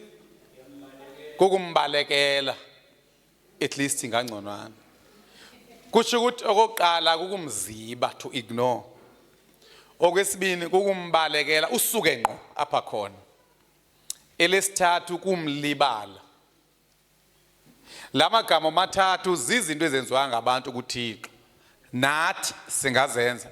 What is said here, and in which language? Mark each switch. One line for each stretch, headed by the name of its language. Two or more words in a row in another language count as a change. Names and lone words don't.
Xhosa: Kukumbalekela, at least ingangconwana. Kusho ukuthi okokuqala kukumziba,
English: to ignore.
Xhosa: Okwesibini kukumbalekela usuke ngqo apha khona. Elesithathu kumlibala. La magama amathathu zizinto ezenziwa ngabantu kuThixo, nathi singazenza.